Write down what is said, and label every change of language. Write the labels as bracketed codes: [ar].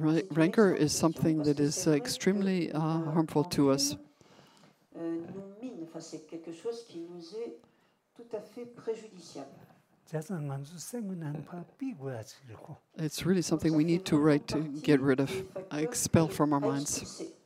[en] Rancor is something that is extremely harmful to us. [fr] Nous mine, enfin, c'est quelque chose qui nous est tout à fait préjudiciable. [en] It's really something we need to get rid of, expel from our minds.